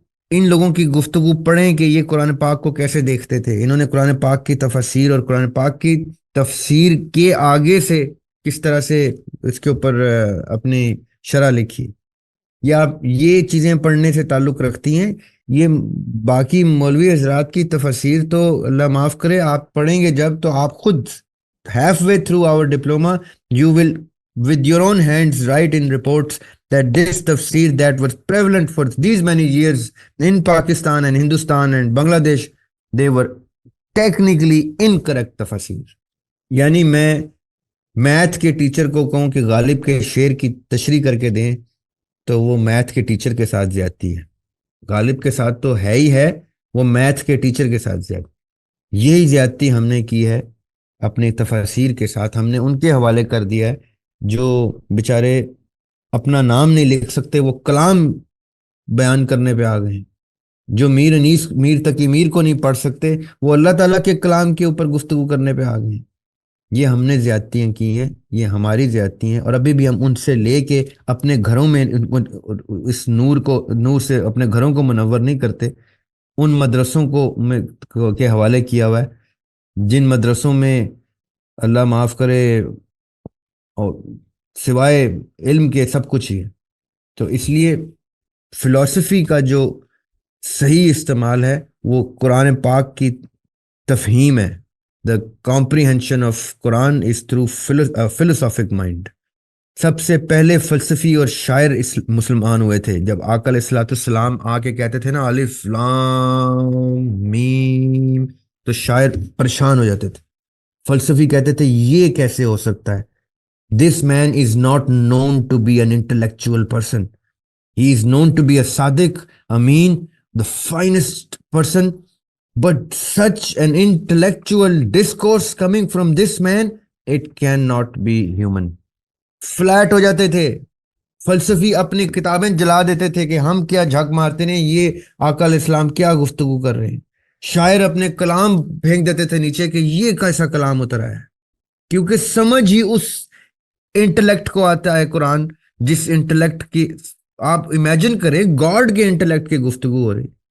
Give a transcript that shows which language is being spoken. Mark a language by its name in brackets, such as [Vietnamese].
[Urdu] ان لوگوں کی گفتگو پڑھیں کہ یہ قرآن پاک کو کیسے دیکھتے تھے، انہوں نے قرآن پاک کی تفسیر اور قرآن پاک کی تفسیر کے آگے سے کس طرح سے اس کے اوپر اپنی شرح لکھی، یا یہ چیزیں پڑھنے سے تعلق رکھتی ہیں۔ یہ باقی مولوی حضرات کی تفسیر تو اللہ معاف کرے آپ پڑھیں گے جب، تو آپ خود [English] half way through our diploma you will with your own hands write in reports that this tafsir that was prevalent for these many years in Pakistan and Hindustan and Bangladesh, they were technically incorrect tafsir. [Urdu] یعنی میں math کے teacher کو کہوں کہ غالب کے شعر کی تشریح کر کے دیں تو وہ میتھ کے ٹیچر کے ساتھ زیادتی ہے. غالب کے ساتھ تو ہے ہی ہے, وہ میتھ کے ٹیچر کے ساتھ زیادتی. یہی زیادتی ہم نے کی ہے اپنی تفاسیر کے ساتھ. ہم نے ان کے حوالے کر دیا ہے جو بیچارے اپنا نام نہیں لکھ سکتے, وہ کلام بیان کرنے پہ آ گئے ہیں. جو میر انیس میر تقی میر کو نہیں پڑھ سکتے, وہ اللہ تعالیٰ کے کلام کے اوپر گفتگو کرنے پہ آ گئے ہیں. یہ ہم نے زیادتیاں کی ہیں, یہ ہماری زیادتی ہیں, اور ابھی بھی ہم ان سے لے کے اپنے گھروں میں اس نور سے اپنے گھروں کو منور نہیں کرتے. ان مدرسوں کے حوالے کیا ہوا ہے جن مدرسوں میں اللہ معاف کرے اور سوائے علم کے سب کچھ ہی ہے. تو اس لیے فلسفی کا جو صحیح استعمال ہے وہ قرآن پاک کی تفہیم ہے. [English] The comprehension of Quran is through philosophic mind. [Urdu] سب سے پہلے فلسفی اور شاعر مسلمان ہوئے تھے. جب آقا علیہ الصلوۃ والسلام آ کے کہتے تھے نا الف لام میم, تو شاعر پریشان ہو جاتے تھے. فلسفی کہتے تھے یہ کیسے ہو سکتا ہے. [English] This man is not known to be an intellectual person. He is known to be a Sadiq, Amin, the finest person. But such an intellectual discourse coming from this man, it cannot be human. [Urdu] Flat ہو جاتے تھے. فلسفی اپنی کتابیں جلا دیتے تھے کہ ہم کیا جھک مارتے ہیں, یہ آقا علیہ السلام کیا گفتگو کر رہے ہیں. شاعر اپنے کلام پھینک دیتے تھے نیچے کہ یہ کیسا کلام اترا ہے, کیونکہ سمجھ ہی اس انٹلیکٹ کو آتا ہے قرآن جس انٹلیکٹ کی آپ امیجن کریں گاڈ کے انٹلیکٹ کی گفتگو ہو رہی.